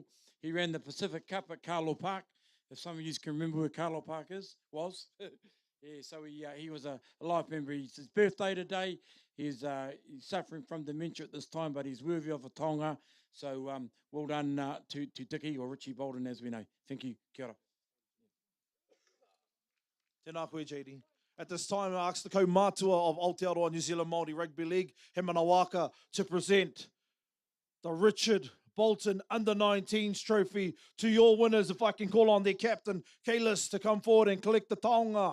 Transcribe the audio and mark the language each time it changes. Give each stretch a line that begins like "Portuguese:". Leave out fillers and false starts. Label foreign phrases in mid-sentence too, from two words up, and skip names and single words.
English: He ran the Pacific Cup at Carlo Park, if some of you can remember where Carlo Park was. Yeah, so he was a life member. It's his birthday today. He's suffering from dementia at this time, but he's worthy of a tonga. So well done to Dickie, or Richie Bolden, as we know. Thank you.
Māori: Kia ora. Tēnā koe,
English: JD. At this time, I ask the kaumātua of Aotearoa New Zealand Māori Rugby League, He Manawaka, to present the Richard Bolton Under-19s trophy to your winners. If I can call on their captain, Kalis, to come forward and collect the taonga.